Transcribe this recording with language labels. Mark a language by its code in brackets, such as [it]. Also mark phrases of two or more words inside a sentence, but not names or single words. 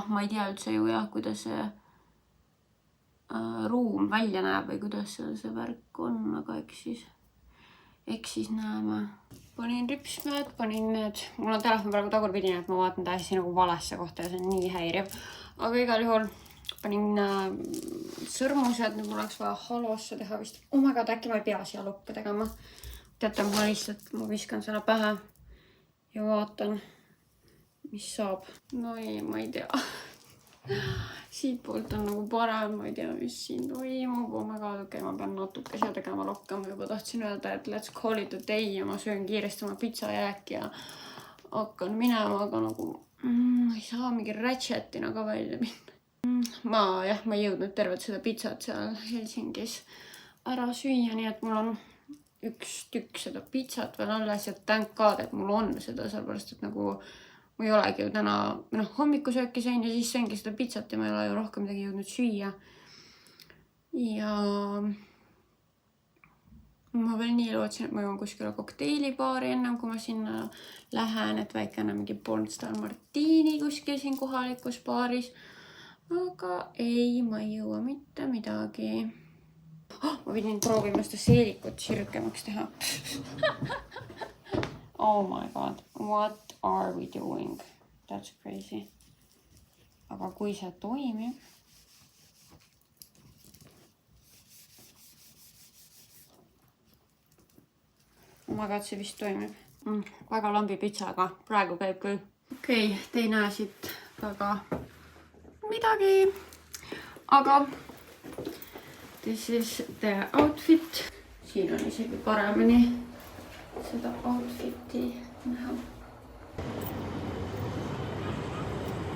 [et] Ma ei tea üldse ju jah, kuidas see ruum välja näeb või kuidas see värk on, aga eks siis näeme. Panin ripsmed, panin need. Mul on telefon praegu tagurpidine, et ma vaatan täiesti nagu valesse kohta ja see on nii häiriv. Aga igal juhul panin sõrmused, nüüd mul oleks vaja halosse teha vist. [en] Oh my god, [et] äkki ma ei pea siia lukke tegema. Teate, ma viskan selle pähe ja vaatan, mis saab. No ei, ma ei tea. Siit poolt on nagu parem, ma ei tea, mis siin toimub. [en] Oh my god, [et] okei, ma pean natuke siia tegema rohkem. Ma juba tahtsin öelda, et [en] let's call it a day [et] ja ma söön kiiresti oma pizzajääk ja hakkan minema, aga nagu ma ei saa mingi ratchetina ka välja minna. Ma ei jõudnud tervet seda pizzat seal Helsingis ära süüa, nii et mul on üks tükk seda pizzat veel alles ja [en] thank god, [et] et mul on seda, sellepärast, et nagu ma ei olegi ju täna hommikusööki sõin ja siis sõingi seda pizzat ja ma ei ole ju rohkem midagi jõudnud süüa. Ja ma veel nii lootsin, et ma jõuan kuskile kokteilibaari ennem, kui ma sinna lähen, et väikene mingi Pornstar Martini kuskil siin kohalikus baaris. Aga ei, ma ei jõua mitte midagi. Ma pidin proovima seda seelikut sirkemaks teha. [en] Oh my god, what are we doing? That's crazy. [et] Aga kui see toimib... [en] Oh my god, [et] see vist toimib. Väga lambi pitsa, aga praegu käib küll. Okei, te ei näe siit väga midagi. [en] Aga this is the outfit. [et] Siin on isegi paremini seda outfiti näha.